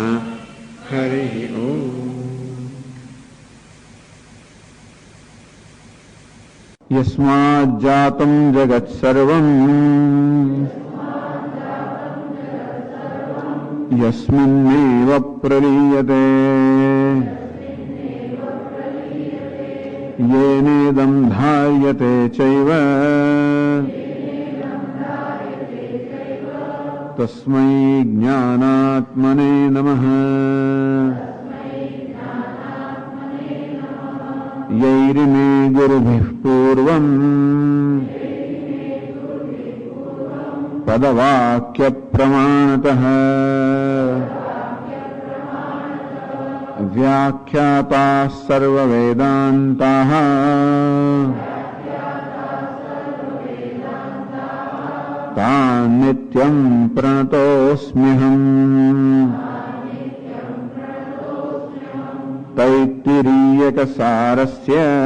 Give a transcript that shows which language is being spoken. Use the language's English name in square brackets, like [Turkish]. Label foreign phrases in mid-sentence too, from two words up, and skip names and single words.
[Sanskrit] હરિ ઓમ. યસ્માજ્જાતં જગત્સર્વં યસ્મિન્નેવ પ્રલીયતે येनेदं धार्यते चैव तस्मै ज्ञानात्मने नमः. यैरिमे गुरुभिः पूर्वं पदवाक्यप्रमाणतः વ્યાખ્યાતા સર્વવેદાંતાઃ તાન નિત્યં પ્રણતોસ્મ્યહં તૈત્તિરીયકસારસ્ય